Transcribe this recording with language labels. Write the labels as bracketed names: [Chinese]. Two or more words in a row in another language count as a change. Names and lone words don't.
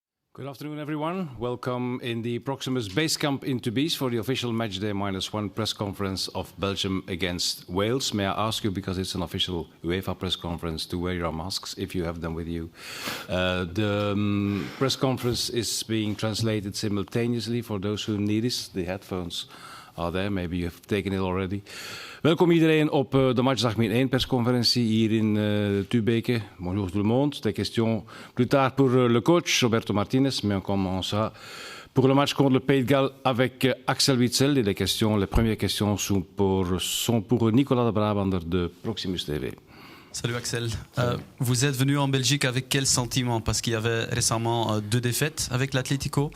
[English] Good afternoon, everyone. Welcome in the Proximus base camp in Tubize for the official matchday -1 press conference of Belgium against Wales. May I ask you, because it's an official UEFA press conference, to wear your masks if you have them with you. The press conference is being translated simultaneously for those who need it. The headphones are there. Maybe you have taken it already. [Dutch] Welkom iedereen op de matchdag -1 persconferentie hier in Tubeke. [French] Bonjour tout le monde. Des questions plus tard pour le coach Roberto Martínez, mais on commencera pour le match contre le Pays de Galles avec Axel Witsel. Et les premières questions sont pour Nicolas de Brabander de Proximus TV. Salut Axel. Vous êtes venu en Belgique avec quel sentiment? Parce qu'il y avait récemment 2 défaites avec l'Atlético.